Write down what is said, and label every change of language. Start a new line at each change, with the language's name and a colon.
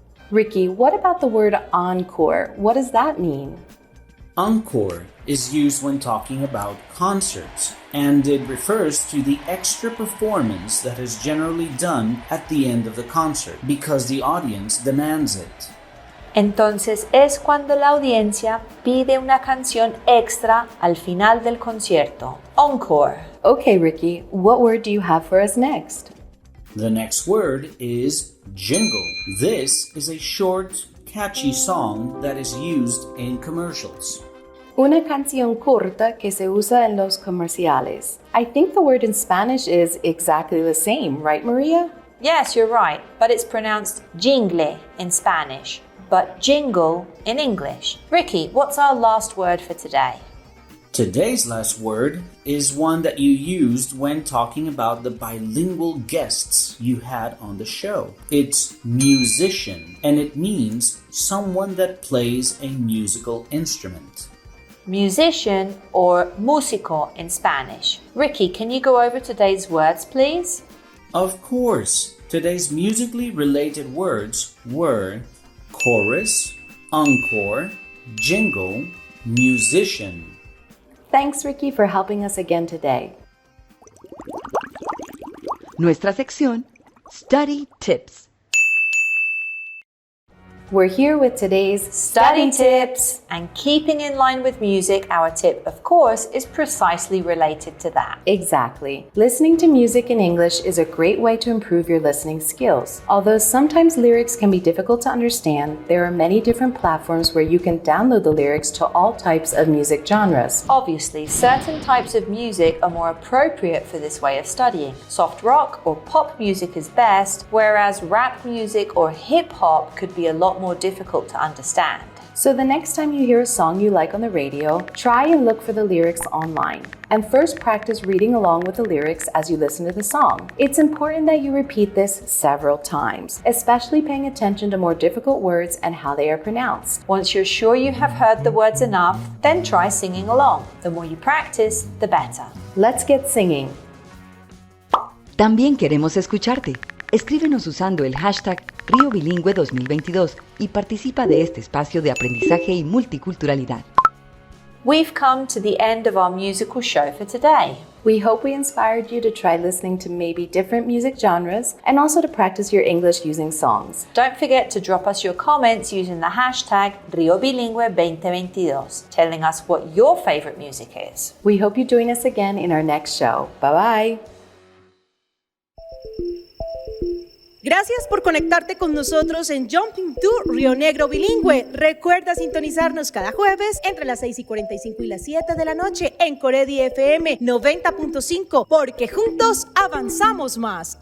English: Ricky, what about the word encore? What does that mean? Encore is used when talking about concerts, and it refers to the extra performance that is generally done at the end of the concert because the audience demands it.
Spanish: Entonces es cuando la audiencia pide una canción extra al final del concierto.
English: Encore. Okay, Ricky, what word do you have for us next? The next word is jingle. This is a short, catchy song that is used in commercials.
Spanish: Una canción corta que se usa en los comerciales.
English: I think the word in Spanish is exactly the same, right, Maria? Yes, you're right, but it's pronounced
Spanish: jingle
English: in Spanish, but jingle in English. Ricky, what's our last word for today? Today's last word is one that you used when talking about the bilingual guests you had on the show. It's musician, and it means someone that plays a musical instrument. Musician or músico in Spanish. Ricky, can you go over today's words, please? Of course. Today's musically related words were chorus, encore, jingle, musician. Thanks, Ricky, for helping us again today.
Spanish: Nuestra sección,
English: Study Tips. We're here with today's study tips. And keeping in line with music, our tip, of course, is precisely related to that. Exactly. Listening to music in English is a great way to improve your listening skills. Although sometimes lyrics can be difficult to understand, there are many different platforms where you can download the lyrics to all types of music genres. Obviously, certain types of music are more appropriate for this way of studying. Soft rock or pop music is best, whereas rap music or hip hop could be a lot more difficult to understand. So the next time you hear a song you like on the radio, try and look for the lyrics online. And first practice reading along with the lyrics as you listen to the song. It's important that you repeat this several times, especially paying attention to more difficult words and how they are pronounced. Once you're sure you have heard the words enough, then try singing along. The more you practice, the better. Let's get singing.
Spanish: También queremos escucharte. Escríbenos usando el hashtag Río Bilingüe 2022 y participa de este espacio de aprendizaje y multiculturalidad.
English: We've come to the end of our musical show for today. We hope we inspired you to try listening to maybe different music genres and also to practice your English using songs. Don't forget to drop us your comments using the hashtag Río Bilingüe 2022, telling us what your favorite music is. We hope you join us again in our next show. Bye-bye.
Spanish: Gracias por conectarte con nosotros en Jumping to Rionegro Bilingüe. Recuerda sintonizarnos cada jueves entre las 6:45 y las 7 de la noche en Coredi FM 90.5, porque juntos avanzamos más.